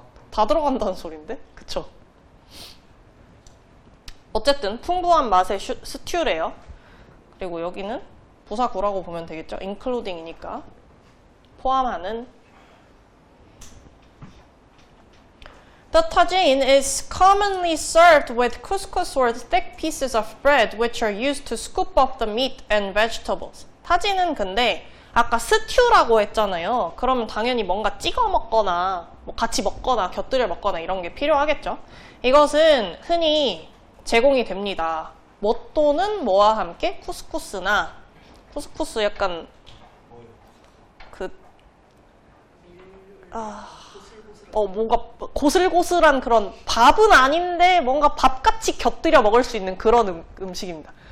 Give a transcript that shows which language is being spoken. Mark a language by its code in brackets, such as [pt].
[ko] 다 들어간다는 소린데? 그쵸? 어쨌든 풍부한 맛의 스튜래요. 그리고 여기는 부사구라고 보면 되겠죠? including이니까 포함하는. [en] The tagine is commonly served with couscous or thick pieces of bread which are used to scoop up the meat and vegetables. [ko] 타진은 근데 아까 스튜라고 했잖아요. 그러면 당연히 뭔가 찍어 먹거나 뭐 같이 먹거나 곁들여 먹거나 이런 게 필요하겠죠. 이것은 흔히 제공이 됩니다. 뭐 또는 뭐와 함께 쿠스쿠스나 쿠스쿠스 약간 뭔가 고슬고슬한 그런 밥은 아닌데 뭔가 밥같이 곁들여 먹을 수 있는 그런 음식입니다.